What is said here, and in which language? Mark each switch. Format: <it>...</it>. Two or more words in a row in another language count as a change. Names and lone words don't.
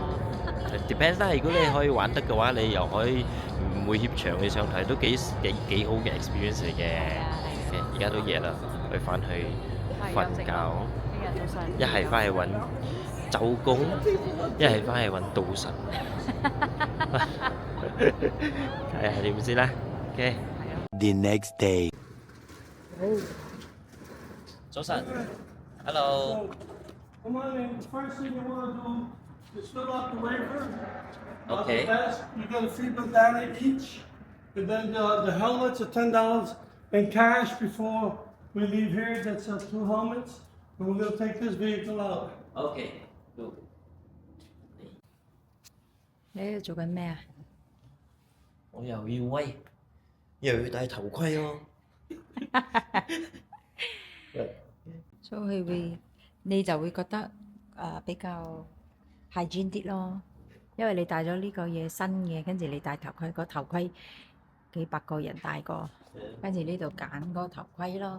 <yue>Depends 啦，如果你可以玩得嘅話，你又可以唔會怯場，你上台都幾好嘅 experience 嚟嘅。而家都夜啦，我翻去瞓覺。一係翻去揾周公，一係翻去揾賭神。睇下點先啦。OK。</yue> <en>The next day。</en> <yue>早晨 ，Hello。</yue> <en>Come on in. First thing you want to do is fill out the waiver. Okay. You get a free bandana each. And then the helmets are $10 in cash before we leave here. That's 2 helmets. And we're going to take this vehicle out. OK。</en> <yue>你喺度做緊咩啊？我又要威，又要戴頭盔咯。所以你就會覺得比較 hygiene 啲咯，因為你戴咗呢個嘢新嘅，跟住你戴頭盔，個頭盔幾百個人戴過，跟住呢度揀個頭盔咯。</yue>